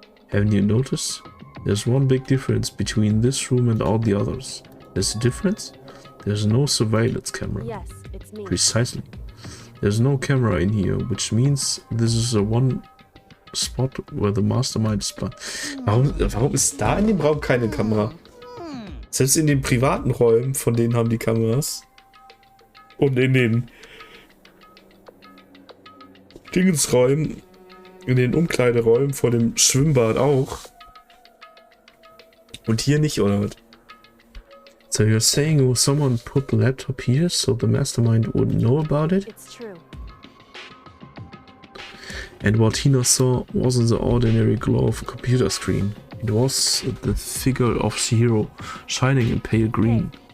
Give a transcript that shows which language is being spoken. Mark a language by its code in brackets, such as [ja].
[en] Haven't you noticed? There's one big difference between this room and all the others. There's a difference? There's no surveillance camera. yes, it's me. Precisely. There's no camera in here, which means this is a one spot where the mastermind is. [de] Warum ist da in dem Raum keine Kamera? Selbst in den privaten Räumen, von denen haben die Kameras. Und in den Dingensräumen, in den Umkleideräumen vor dem Schwimmbad auch. Und hier nicht, oder was? [en] So you're saying someone put the laptop here so the mastermind wouldn't know about it? It's true. And what Hina saw wasn't the ordinary glow of a computer screen. It was the figure of Chihiro shining in pale green.